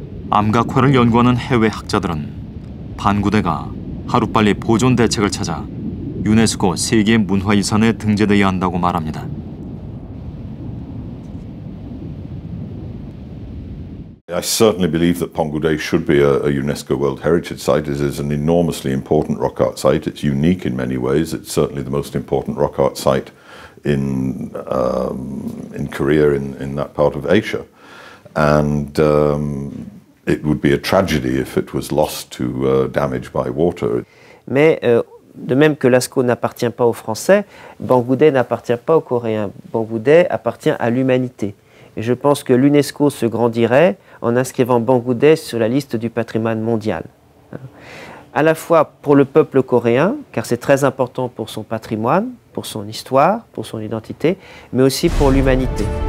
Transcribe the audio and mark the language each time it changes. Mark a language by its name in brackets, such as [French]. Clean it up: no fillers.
[Korean] 암각화를 연구하는 해외 학자들은 반구대가 하루빨리 보존 대책을 찾아 유네스코 세계 문화유산에 등재되어야 한다고 말합니다. [English] I certainly believe that Ponggude should be a UNESCO World Heritage Site. It is an enormously important rock art site. It's unique in many ways. It's certainly the most important rock art site in Korea, in that part of Asia. And it would be a tragedy if it was lost to damage by water. [French] Mais de même que Lascaux n'appartient pas aux Français, Bangoudet n'appartient pas aux Coréens. Bangoudet appartient à l'humanité. Et je pense que l'UNESCO se grandirait en inscrivant Bangoudet sur la liste du patrimoine mondial. à la fois pour le peuple coréen, car c'est très important pour son patrimoine, pour son histoire, pour son identité, mais aussi pour l'humanité.